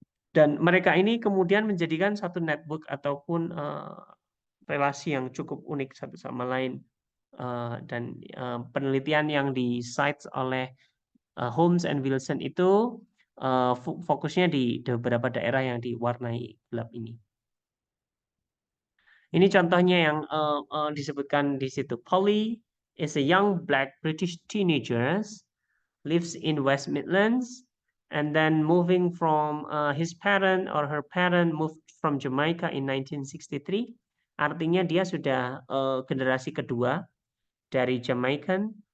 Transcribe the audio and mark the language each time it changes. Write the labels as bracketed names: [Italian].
[Indonesian] Dan mereka ini kemudian menjadikan satu network ataupun relasi yang cukup unik satu sama lain. Dan penelitian yang di-cite oleh Holmes and Wilson itu fokusnya di beberapa daerah yang diwarnai gelap ini. Ini contohnya yang disebutkan di situ. [English] Polly is a young black British teenager, lives in West Midlands, and then moving from his parent or her parent moved from Jamaica in 1963. [Indonesian] Artinya dia sudah generasi kedua dari Jamaican.